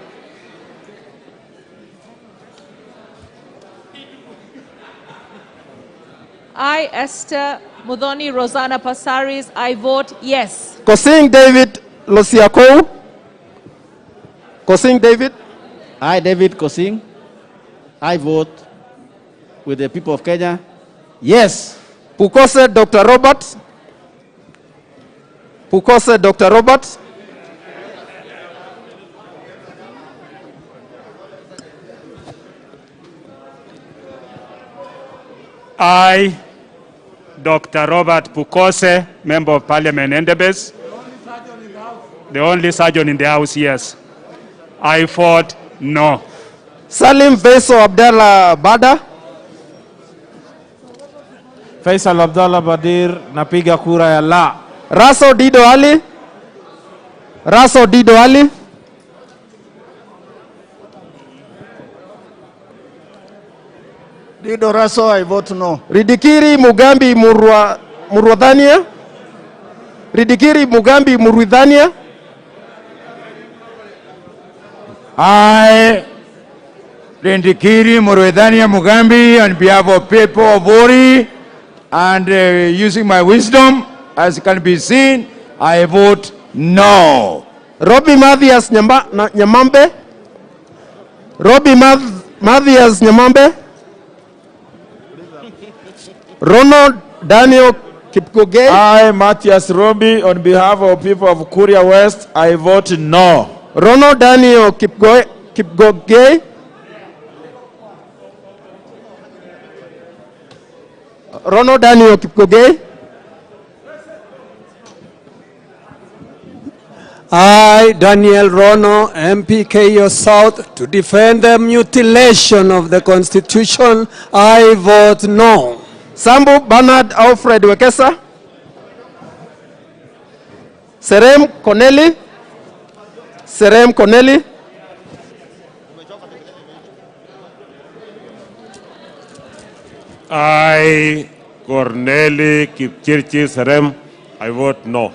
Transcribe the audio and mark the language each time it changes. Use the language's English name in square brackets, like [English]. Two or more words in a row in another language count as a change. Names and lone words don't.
[English] I, Esther Mudhoni Rosanna Pasaris, I vote yes. Kosing David Losiakou. Kosing David. I, David Kosing, I vote with the people of Kenya yes. Pukose Dr. Robert. Pukose Dr. Robert. I, Dr. Robert Pukose, Member of Parliament, Endebess. The only surgeon in the house, yes. I vote no. Salim Veso Abdallah Bada. [Swahili] Faisal Abdallah Badir, napiga kura ya la. [English] Raso Dido Ali. Raso Dido Ali. Dido Raso, I vote no. Ridikiri Mugambi Murwadhania. Ridikiri Mugambi Murwadhania. I, Rindikiri Murwadhania Mugambi, on behalf of people of Ori, and using my wisdom, as can be seen, I vote no. Robbie Mathias Nyamambe. Robbie Mathias Nyamambe. Ronald Daniel Kipkogei. I, Matthias Robi, on behalf of people of Kuria West, I vote no. Ronald Daniel Kipkogei. Ronald Daniel Kipkogei. I, Daniel Rono, MP KO South, to defend the mutilation of the Constitution, I vote no. Sambu Bernard Alfred Wekesa. Serem Connelly. Serem Connelly. I, Corneli Kipchirchi Serem, I vote no.